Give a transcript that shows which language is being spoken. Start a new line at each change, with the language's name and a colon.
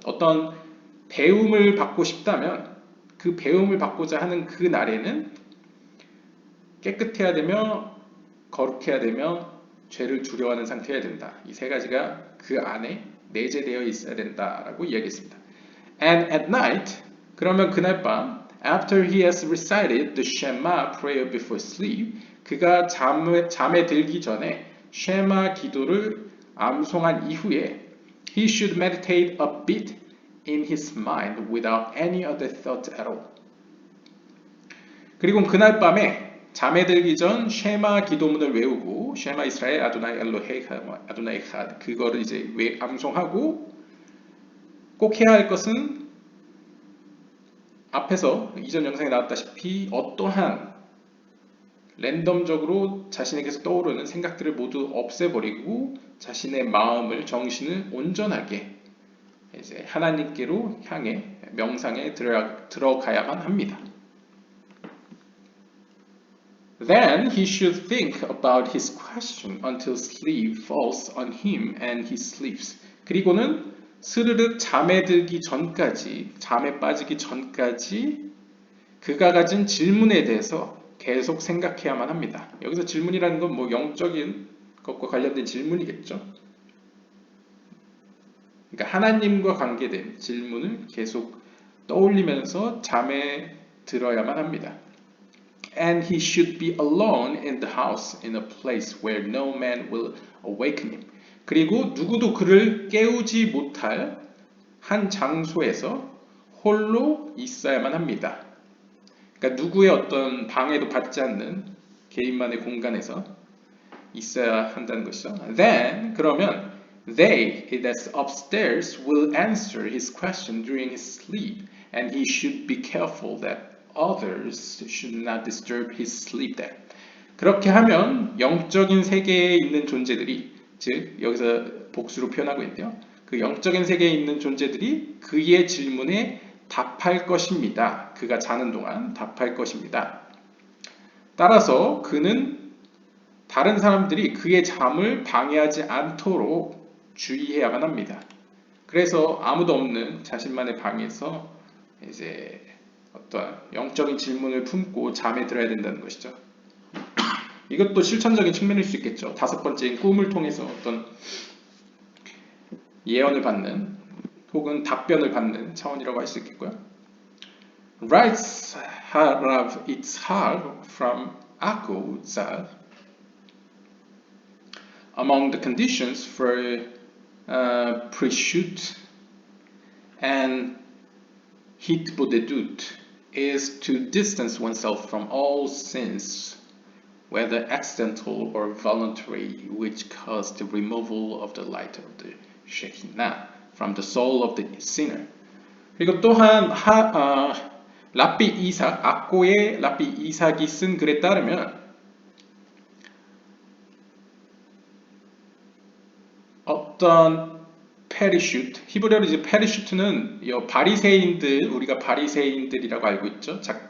Korean: 어떤 배움을 받고 싶다면 그 배움을 받고자 하는 그 날에는 깨끗해야 되며, 거룩해야 되며, 죄를 두려워하는 상태여야 된다. 이 세 가지가 그 안에 내재되어 있어야 된다라고 이야기했습니다.
English: And at night,
Korean: 그러면 그날 밤,
English: after he has recited the Shema prayer before sleep,
Korean: 그가 잠에 들기 전에 쉐마 기도를 암송한 이후에
English: he should meditate a bit in his mind without any other thought at all.
Korean: 그리고 그날 밤에 잠에 들기 전 쉐마 기도문을 외우고 쉐마 이스라엘 아도나이 엘로헤이카 아도나이 하 그거를 이제 암송하고 꼭 해야 할 것은 앞에서 이전 영상에 나왔다시피 어떠한 랜덤적으로 자신에게서 떠오르는 생각들을 모두 없애버리고 자신의 마음을, 정신을 온전하게 이제 하나님께로 향해 명상에 들어가야만 합니다.
English: Then he should think about his question until sleep falls on him and he sleeps.
Korean: 그리고는 스르륵 잠에 들기 전까지, 잠에 빠지기 전까지 그가 가진 질문에 대해서 계속 생각해야만 합니다. 여기서 질문이라는 건 뭐 영적인 것과 관련된 질문이겠죠. 그러니까 하나님과 관계된 질문을 계속 떠올리면서 잠에 들어야만 합니다.
English: And he should be alone in the house in a place where no man will awaken him.
Korean: 그리고 누구도 그를 깨우지 못할 한 장소에서 홀로 있어야만 합니다. 그러니까 누구의 어떤 방해도 받지 않는 개인만의 공간에서 있어야 한다는 것이죠.
English: Then
Korean: 그러면
English: they that's upstairs will answer his question during his sleep, and he should be careful that others should not disturb his sleep there.
Korean: 그렇게 하면 영적인 세계에 있는 존재들이, 즉 여기서 복수로 표현하고 있는데요. 그 영적인 세계에 있는 존재들이 그의 질문에 답할 것입니다. 그가 자는 동안 답할 것입니다. 따라서 그는 다른 사람들이 그의 잠을 방해하지 않도록 주의해야만 합니다. 그래서 아무도 없는 자신만의 방에서 이제 어떤 영적인 질문을 품고 잠에 들어야 된다는 것이죠. 이것도 실천적인 측면일 수 있겠죠. 다섯 번째인 꿈을 통해서 어떤 예언을 받는 혹은 답변을 받는 차원이라고 할 수 있겠고요.
English: writes Harav Yitzhak from Akuzal. Among the conditions for Prishut and Hitbodedut is to distance oneself from all sins, whether accidental or voluntary, which cause the removal of the light of the Shekinah from the soul of the sinner.
Korean: 그리고 또한 랍비 이삭, 악고의 랍비 이삭이 쓴 글에 따르면 어떤 페리슈트, 히브리어로 이제 페리슈트는 바리새인들, 우리가 바리새인들이라고 알고 있죠.